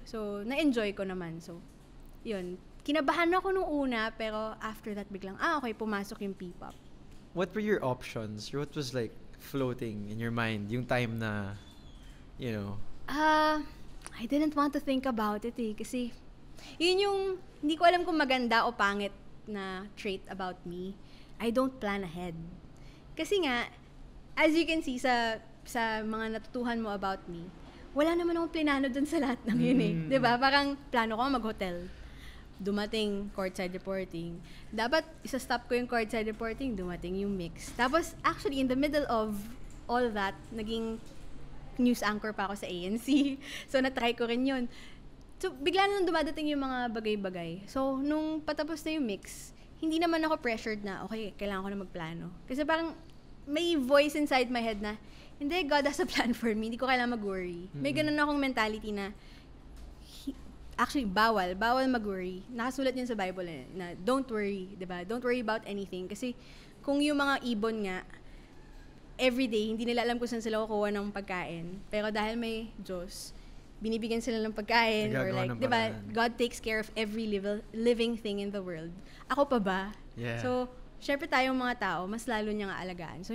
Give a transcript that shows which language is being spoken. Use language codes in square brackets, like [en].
[tl] So, na-enjoy ko naman. So, yun. Kinabahan ako nung una, pero [en] after that, [tl] biglang, okay, pumasok yung P-pop. [en] What were your options? What was like floating in your mind? Yung time na, you know? I didn't want to think about it [tl] kasi yun yung, hindi ko alam kung maganda o pangit na [en] trait about me. I don't plan ahead. [tl] Kasi nga, [en] as you can see [tl] sa mga natutuhan mo about me, wala naman akong plinano dun sa lahat ng yun eh. Diba? Parang plano ko mag-hotel. Dumating, courtside reporting. Dapat isa-stop ko yung courtside reporting, dumating yung mix. Tapos, actually, [en] in the middle of all that, [tl] naging news anchor pa ako sa ANC. So, na-try ko rin yun. So, bigla na dumadating yung mga bagay-bagay. So, nung patapos na yung mix, hindi naman ako pressured na, okay, kailangan ko na magplano. [en] Kasi parang may voice inside my head na, hindi, God has a plan for me. [tl] Hindi ko kailangan mag-worry. May ganun akong mentality na, actually, bawal mag-worry. Nakasulat yun sa [en] Bible na don't worry, diba? Don't worry about anything. [tl] Kasi kung yung mga ibon nga, everyday, hindi nila alam kung saan sila kukuha ng pagkain. Pero dahil may Diyos, binibigyan sila ng pagkain or like, di ba, [en] God takes care of every living thing in the world. [tl] Ako pa ba? [en] Yeah. [tl] So, syempre tayong mga tao, mas lalo niya nga alagaan.